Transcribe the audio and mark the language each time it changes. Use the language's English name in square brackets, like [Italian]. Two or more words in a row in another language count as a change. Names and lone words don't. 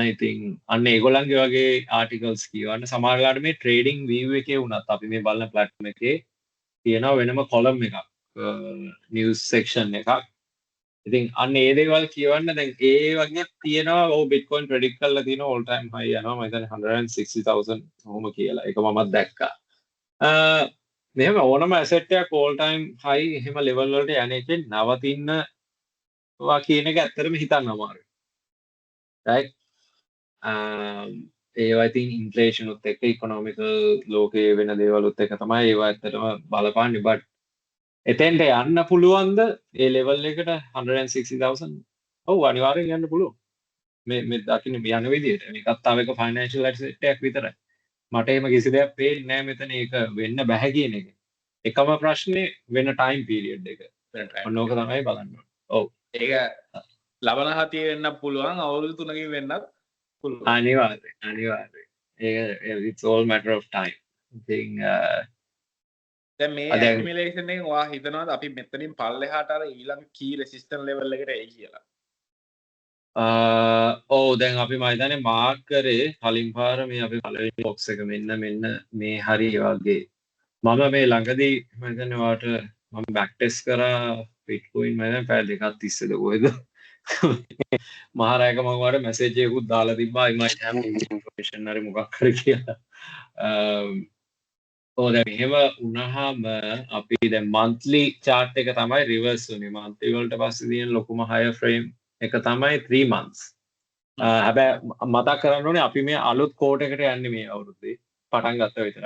[Sinhala] ඉතින් අන්න ඒගොල්ලන්ගේ වගේ ආටිකල්ස් කියවන්න සමහර වෙලාවට මේ ට්‍රේඩින් view එකේ වුණත් අපි මේ බලන platform එකේ තියෙනවා වෙනම column එකක් [English] news section [Sinhala] එකක්. ඉතින් අන්න ඒ දේවල් කියවන්න දැන් ඒ වගේ තියෙනවා ඔව් Bitcoin predict කරලා තියෙනවා [English] all time high [Sinhala] යනවා මම හිතන්නේ 160,000 කොහොම කියලා. ඒක මමත් දැක්කා. මෙහෙම ඕනම ඇසෙට් එකක් [English] all time high [Sinhala] එහෙම level වලට යන එකෙන් නවතිනවා කියන එක ඇත්තටම හිතන්න අමාරුයි. right ඒවා ඉතින් inflation උත් එක්ක economical ලෝකයේ වෙන දේවලුත් එක්ක තමයි ඒවා ඇත්තටම බලපාන්නේ but එතෙන්ට යන්න පුළුවන්ද ඒ level එකට 160,000 ඔව් අනිවාර්යෙන් යන්න පුළුවන්. මේ දකින්න යන විදිහට මේකත් තව එක [English] financial asset [Sinhala] එකක් විතරයි. මට එහෙම කිසි දෙයක් පේන්නේ නැහැ මෙතන ඒක වෙන්න බෑ කියන එක. එකම ප්‍රශ්නේ වෙන [English] time period [Sinhala] එක. ඔන්න ඕක තමයි බලන්න ඕනේ. ඔව්. ඒක ලබන හතිය වෙන්න පුළුවන් අවුරුදු 3කින් වෙන්නත් පුළුවන්. අනිවාර්යෙන්. [English] ඒක it's all matter of time. [Sinhala] ඉතින් දැන් මේ accumulation එකෙන් ඔයා හිතනවාද අපි මෙතනින් පල්ලෙහාට අර ඊළඟ [English] key resistance level [Sinhala] එකට එයි කියලා? ඔව් දැන් අපි මම හිතන්නේ මාක් කරේ කලින් පාර මේ අපි පළවෙනි box එක මෙන්න මේ හරි වගේ මම මේ ළඟදී මම හිතන්නේ ඔයාලට මම [English] back test [Sinhala] කරා Bitcoin මම දැන් පැය දෙකක් තිස්සේද කොහෙද මහරයක මම ඔයාලට message එකකුත් දාලා තිබ්බා [English] I might have information [Sinhala] හරි මොකක් හරි කියලා දැන් එහෙම වුණාම අපි දැන් [English] monthly chart [Sinhala] එක තමයි reverse වුනේ monthly වලට පස්සේ තියෙන ලොකුම [English] higher frame [Sinhala] එක තමයි 3 months. හැබැයි මතක් කරන්න ඕනේ අපි මේ අලුත් කෝට් එකට යන්නේ මේ අවුරුද්දේ පටන් ගත්ත විතරයි.